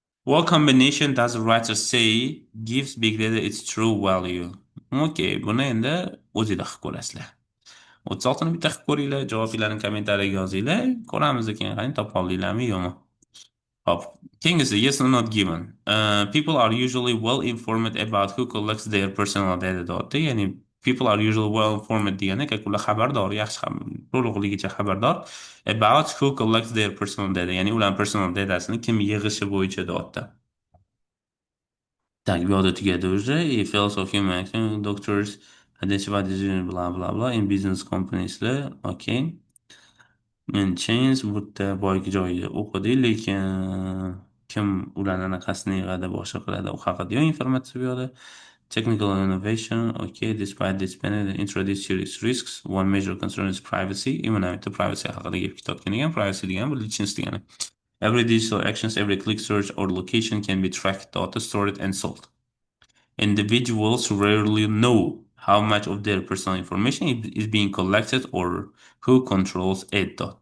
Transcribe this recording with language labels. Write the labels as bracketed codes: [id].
[en] What combination does the writer say gives big data its true value? [uz] Okay, buni endi o'zingizlar qilib ko'rasizlar. 36 ni bitta qilib ko'ringlar, javoblarni kommentariyaga yozinglar. Ko'ramiz keyin qani topa oldinglarmi yo'qmi. Hop. Keyingisi yes or not given. [en] People are usually well informed about who collects their personal data [uz] deyapti. [en] Ya'ni people are usually well informed [uz] degani ular xabardor, yaxshi to'liqligicha xabardor [en] about who collects their personal data. [uz] Ya'ni ularning personal datasini kim yig'ishi bo'yicha deyapti. Так, buyoqda tugadi уже. [en] Fields of human action, doctors, identify decision, blah blah blah in business companies'lar. Okay. [uz] Men Chains bu yerda boyagi joyida o'qidi, lekin kim ularni anaqasini yig'adi, boshqa qiladi, u haqida yo'q informatsiya bu yoqda. [en] Technical innovation, okay, despite this benefit, introduce serious risks. One major concern is privacy. [ru] Именно это [en] privacy [uz] haqida gap ketayotgan ekan. [en] Privacy [uz] degani bu [en] lичность degani. Every digital actions, every click, search or location can be tracked, data stored and sold. Individuals rarely know how much of their personal information is being collected or who controls it.